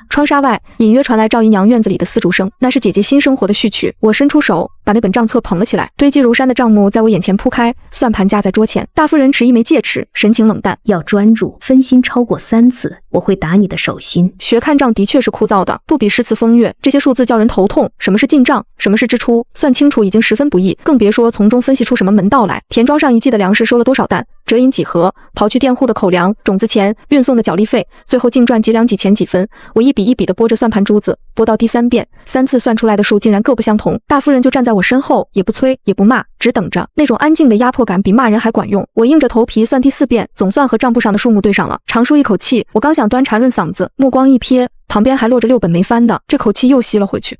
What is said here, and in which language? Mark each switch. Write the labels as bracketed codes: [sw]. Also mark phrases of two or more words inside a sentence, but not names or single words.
[zh] 窗紗外隱約傳來趙姨娘院子裡的絲竹聲，那是姐姐新生活的序曲。我伸出手，把那本賬冊捧了起來，堆積如山的賬目在我眼前鋪開，算盤架在桌前。大夫人持一枚戒尺，神情冷淡。要專注，分心超過3次，我會打你的手心。學看賬的確是枯燥的，不比詩詞風月，這些數字叫人頭痛。什麼是進賬，什麼是支出，算清楚已經十分不易，更別說從中分析出什麼門道來。田莊上一季的糧食收了多少擔，折銀幾何，刨去佃戶的口糧、種子錢、運送的腳力費，最後淨賺幾兩幾錢幾分。我一筆一筆地撥着算盤珠子，撥到第3 遍，3 次算出來的數竟然各不相同。大夫人就站在我身後，也不催也不罵，只等着。那種安靜的壓迫感比罵人還管用。我硬着頭皮算第4遍，總算和賬簿上的數目對上了，長舒一口氣。我剛想端茶潤嗓子，目光一瞥，旁邊還落着6本沒翻的，這口氣又吸了回去。